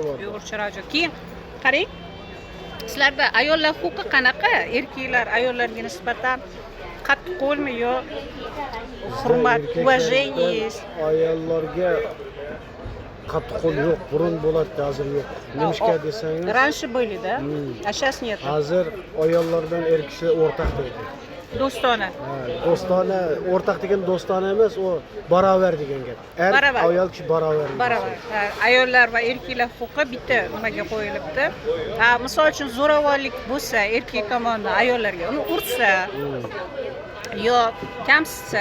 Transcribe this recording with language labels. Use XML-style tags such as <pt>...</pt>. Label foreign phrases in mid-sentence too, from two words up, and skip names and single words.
<uz>Uyg'urcha radio. Keyin qarang. Sizlarda ayollar huquqi qanaqa? Erkaklar ayollarga nisbatan qattiqqo'lmi yo hurmat, уважение? Ayollarga qattiqqo'l yo'q, burun bo'ladi, hozir yo'q. Nimishga desangiz,</uz> <ru>Раньше были-da. А сейчас нет.</ru> <uz>hozir ayollar bilan erkaklar o'rtaq deydi. Do'stona. Do'stona, o'rtaq degan do'stona emas, u barobar degan gap. Barobar. Ayol kishi barobar. Barobar. Ayollar va erkaklar huquqi bitta nimaga qo'yilibdi. Misol uchun zo'ravonlik bo'lsa, erkak tomonidan ayollarga uni ursa yo kamsitsa,</uz>